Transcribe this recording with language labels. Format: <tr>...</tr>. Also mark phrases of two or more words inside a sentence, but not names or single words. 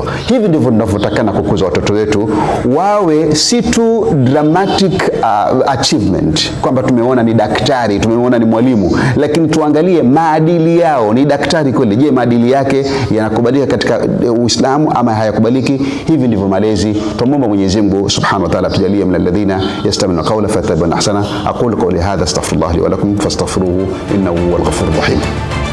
<sw>Hivi ndivyo tunavyotakana kukuza watoto wetu, wawe si tu</sw> <en>dramatic achievement</en> <sw>kwamba tumeona ni daktari, tumeona ni mwalimu, lakini tuangalie maadili yao. Ni daktari kweli, je, maadili yake yanakubalika katika Uislamu ama hayakubaliki? Hivi ndivyo malezi. Tumomba Mwenyezi Mungu</sw> <ar>سبحانه وتعالى tujalie من الذين يستمعون القول فيتبعون أحسنه. أقول قولي هذا أستغفر الله لي ولكم فاستغفروه إنه هو الغفور الرحيم.</ar>